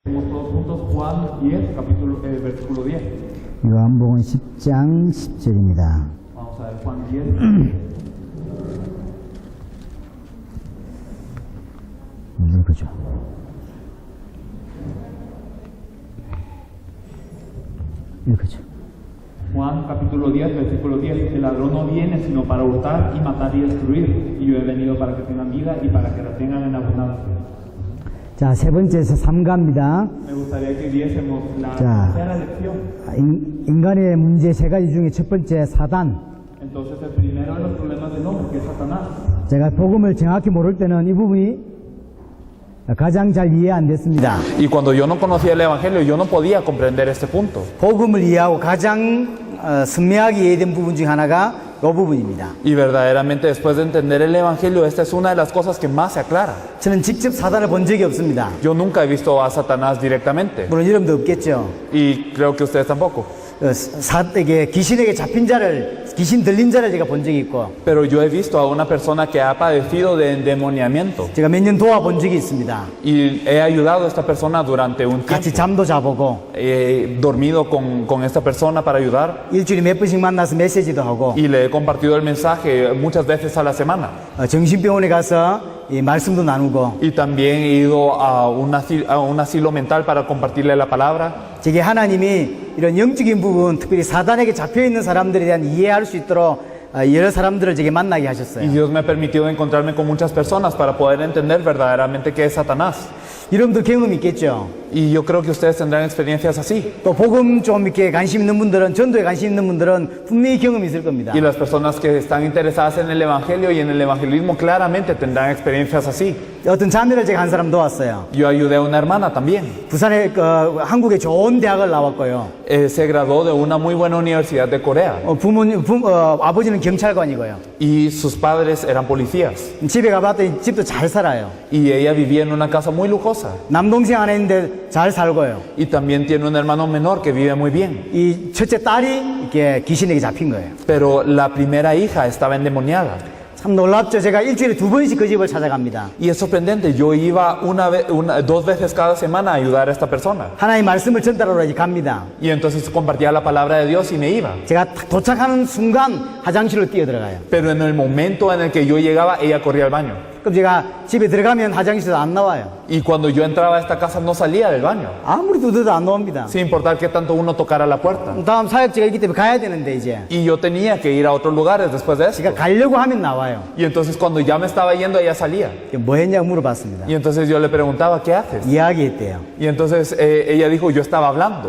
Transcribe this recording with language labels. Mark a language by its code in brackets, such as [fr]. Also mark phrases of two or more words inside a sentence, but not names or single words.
[es] Todos juntos Juan 10, versículo 10. [ko] 요한복음 10장 10절입니다. [es] Vamos a ver Juan 10. [ko] 읽어줘. 읽어줘. [es] Juan capítulo 10, versículo 10. El ladrón no viene sino para hurtar y matar y destruir. Y yo he venido para que tengan vida y para que la tengan en abundancia. [ko] 자, 세 번째에서 3가입니다. [es] Me gustaría que viésemos la Ya. tercera lección. [ko] 인간의 문제 세 가지 중에 첫 번째 사단. [es] Entonces el primero de los problemas del hombre, que es Satanás. [ko] 제가 복음을 정확히 모를 때는 이 부분이 가장 잘 이해 안 됐습니다. [es] Y cuando yo no conocía el Evangelio, yo no podía comprender este punto. [ko] 복음을 이해하고 가장 선명하게 이해된 부분 중 하나가 이 부분입니다. [es] Y verdaderamente después de entender el Evangelio, esta es una de las cosas que más se aclara. [ko] 저는 직접 사단을 본 적이 없습니다. [es] Yo nunca he visto a Satanás directamente. [ko] 물론 여러분도 없겠죠. [es] Y creo que ustedes tampoco. [ko] 귀신에게 잡힌 자를, 귀신 들린 자를 제가 본 적이 있고, [es] Pero yo he visto a una persona que ha padecido de endemoniamiento. [ko] 제가 몇 년 도와본 적이 있습니다. [es] Y he ayudado a esta persona durante un 같이 tiempo. [ko] 잠도 자보고, [es] He dormido con esta persona para ayudar. [ko] 일주일에 몇 번씩 만나서 메시지도 하고, [es] Y le he compartido el mensaje muchas veces a la semana. [ko] 정신병원에 가서 이 말씀도 나누고, [es] Y también he ido a un asilo mental para compartirle la palabra. [ko] 제게 하나님이 이런 영적인 부분, 특별히 사단에게 잡혀있는 사람들에 대한 이해할 수 있도록 여러 사람들을 제게 만나게 Y 하셨어요. [es] Dios me ha permitido encontrarme con muchas personas para poder entender verdaderamente qué es Satanás. [ko] 여러분들 경험 있겠죠? [es] Y yo creo que ustedes tendrán experiencias así. [ko] 또 복음 좀 이렇게 관심 있는 분들은, 전도에 관심 있는 분들은 분명히 경험이 있을 겁니다. [es] Y las personas que están interesadas en el Evangelio y en el evangelismo claramente tendrán experiencias así. [ko] 어떤 자매를 제가 한 사람 도왔어요. [es] Yo ayudé a una hermana también. [ko] 부산에 한국의 좋은 대학을 나왔고요. [es] Se graduó de una muy buena universidad de Corea. [ko] 아버지는 경찰관이고요. [es] Y sus padres eran policías. [ko] 집에 가봤더니 집도 잘 살아요. [es] Y ella vivía en una casa muy lujosa. [ko] 남동생 하나 있는데 잘 살고요. [es] Y también tiene un hermano menor que vive muy bien. [ko] 이 첫째 딸이 이렇게 귀신에게 잡힌 거예요. [es] Pero la primera hija estaba endemoniada. [ko] 참 놀랍죠. 제가 일주일에 2번씩 그 집을 찾아갑니다. [es] Y es sorprendente, yo iba dos veces cada semana a ayudar a esta persona. [ko] 하나님의 말씀을 전달하러 이제 갑니다. [es] Y entonces compartía la palabra de Dios y me iba. [ko] 제가 딱 도착하는 순간 화장실로 뛰어들어가요. [es] Pero en el momento en el que yo llegaba, ella corría al baño. [ko] 그럼 제가 집에 들어가면 화장실에서 안 나와요. [es] Y cuando yo entraba a esta casa no salía del baño, [ko] 아무리 두드려도 안 나옵니다. [es] sin importar que tanto uno tocara la puerta. [ko] 다음 사역제가 있기 때문에 가야 되는데 이제 [es] Y yo tenía que ir a otros lugares después de eso. [ko] 제가 가려고 하면 나와요. [es] Y entonces cuando ya me estaba yendo, ella salía. [ko] 뭐 했냐고 물어봤습니다. [es] Y entonces yo le preguntaba, ¿qué haces? [ko] 이야기했대요. [es] Y entonces ella dijo, yo estaba hablando.